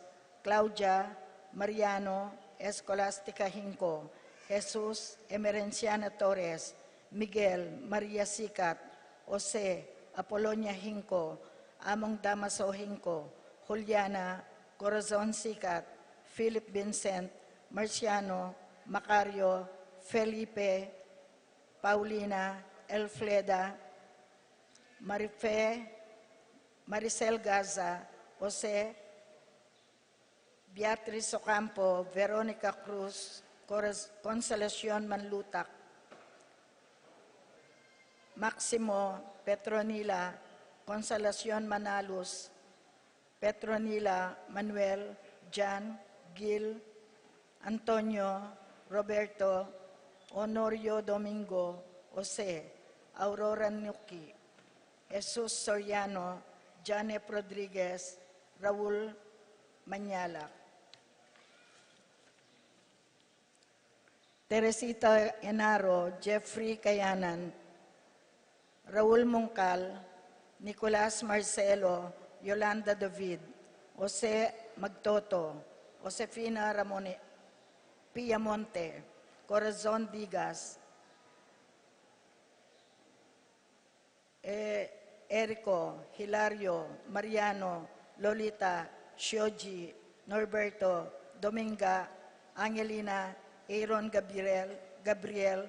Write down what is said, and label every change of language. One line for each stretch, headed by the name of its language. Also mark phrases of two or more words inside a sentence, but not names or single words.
Filipino: Claudia Mariano Escolastica Hinco, Jesus Emerenciana Torres, Miguel Maria Sikat, Jose Apolonia Hinco, Among Damaso Hinco, Juliana Corazon Sikat, Philip Vincent, Marciano, Macario, Felipe, Paulina, Elfleda, Marife, Maricel Gaza, Jose, Beatriz Ocampo, Veronica Cruz, Consolacion Manlutak, Maximo Petronila, Consolacion Manalus, Petronila, Manuel, Jan, Gil, Antonio, Roberto, Honorio Domingo, Jose, Aurora Nuki, Jesus Soriano, Janep Rodriguez, Raul Manyala. Teresita Enaro, Jeffrey Kayanan, Raul Mungkal, Nicolas Marcelo, Yolanda David, Jose Magtoto, Josefina Ramone, Piamonte, Corazon Digas, Erico, Hilario, Mariano, Lolita, Shoji, Norberto, Dominga, Angelina, Aaron Gabriel,